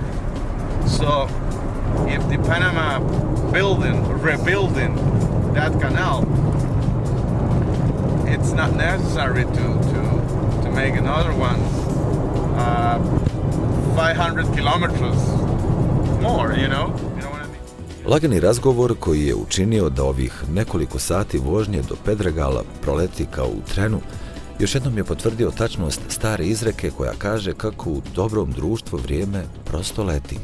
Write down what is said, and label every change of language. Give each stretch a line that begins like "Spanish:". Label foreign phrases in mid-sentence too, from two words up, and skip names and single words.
English: So if the Panama rebuilding that canal, it's not necessary to make another one 500 kilometers more, you know what I mean?
Bosnian: Lagani razgovor koji je učinio da ovih nekoliko sati vožnje do Pedregala proleti kao u trenu, Još jednom je potvrdio tačnost stare izreke koja kaže kako u dobrom društvu vrijeme prosto leti.